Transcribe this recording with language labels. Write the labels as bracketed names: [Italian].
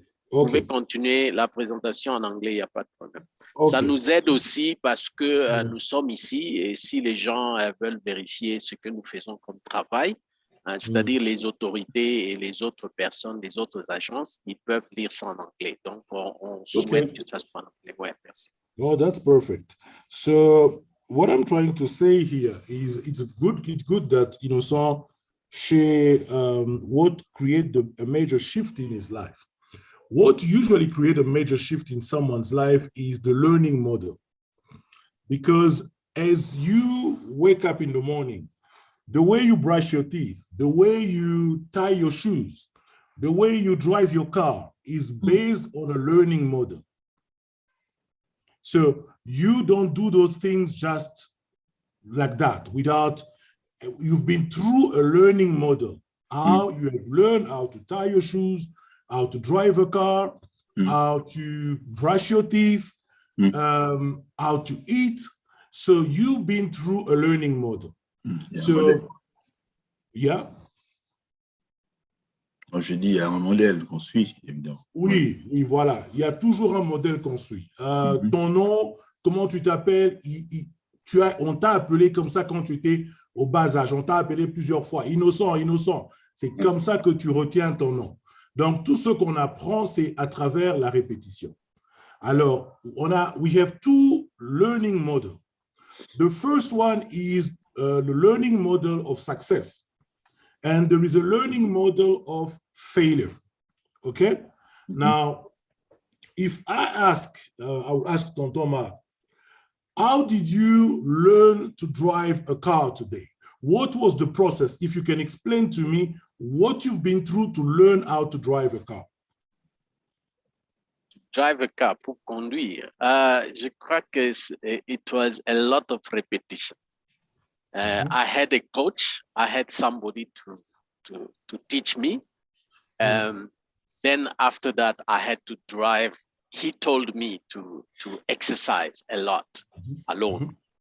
[French] Vous pouvez continuer la présentation en anglais, il n'y a pas de problème. Ça nous aide aussi parce que nous sommes ici et si les gens veulent vérifier ce que nous faisons comme travail, c'est-à-dire les autorités et les autres personnes, les autres agences, ils peuvent lire ça en anglais. Donc, on souhaite que ça soit en anglais. Ouais, merci. [English] Oh, that's perfect. So, what I'm trying to say here is it's good that Innocent share what create a major shift in his life. What usually creates a major shift in someone's life is the learning model. Because as you wake up in the morning, the way you brush your teeth, the way you tie your shoes, the way you drive your car is based on a learning model. So you don't do those things just like that without, you've been through a learning model, how you have learned how to tie your shoes, how to drive a car, how to brush your teeth, how to eat. So you've been through a learning model. So, yeah. [French] Je dis, il y a un modèle qu'on suit, évidemment. Oui, voilà. Il y a toujours un modèle qu'on suit. Ton nom, comment tu t'appelles, on t'a appelé comme ça quand tu étais au bas âge. On t'a appelé plusieurs fois. Innocent. C'est comme ça que tu retiens ton nom. Donc, tout ce qu'on apprend, c'est à travers la répétition. [English] Alors, we have two learning models. The first one is the learning model of success. And there is a learning model of failure. Okay? Now, if I'll ask Tonton Marc, how did you learn to drive a car today? What was the process? If you can explain to me what you've been through to learn how to drive a car. Drive a car [French] pour conduire. Je crois que [English] it was a lot of repetition. I had a coach. I had somebody to teach me. Then after that, I had to drive. He told me to exercise a lot alone.